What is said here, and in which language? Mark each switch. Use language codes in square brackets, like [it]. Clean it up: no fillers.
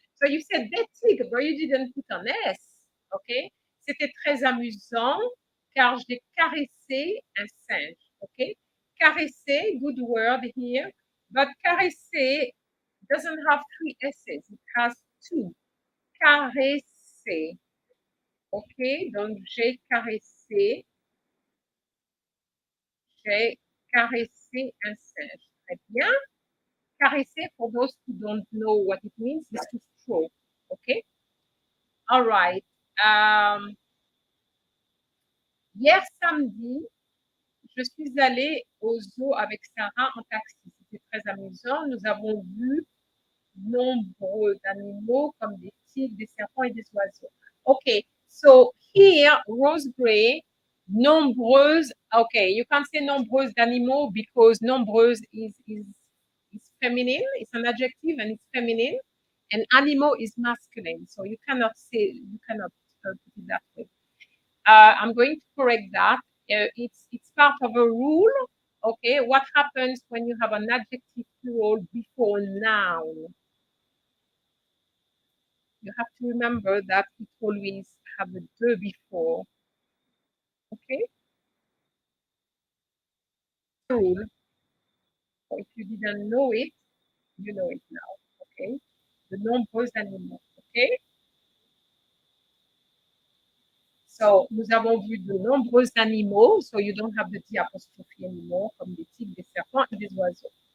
[en] So you said [fr] des tigres, [en] but you didn't put an S, okay? [fr] C'était très amusant car j'ai caressé un singe, okay? [en] Caresser, good word here, but caresser doesn't have 3 S's, it has 2. [fr] Caresser, okay? Donc j'ai caressé un singe. Très bien. [en] Caresser, for those who don't know what it means, is to stroke. Okay? All right. [fr] Hier samedi, je suis allée au zoo avec Sarah en taxi. C'était très amusant. Nous avons vu nombreux animaux comme des tigres, des serpents et des oiseaux. [en] Okay, so here, Rose Gray, nombreuses, okay, you can say [fr] nombreuses d'animaux [en] because nombreuse is feminine, it's an adjective and it's feminine, and animal is masculine, so you cannot put it that way. I'm going to correct that. It's part of a rule. Okay, what happens when you have an adjective plural before noun? You have to remember that it always have a de before. Okay, rule. So if you didn't know it, you know it now. [fr] Okay, de nombreux animaux. Okay. So, nous avons vu de nombreux animaux, [en] so you don't have the D apostrophe anymore, [fr] comme des tigres, des serpents et des oiseaux.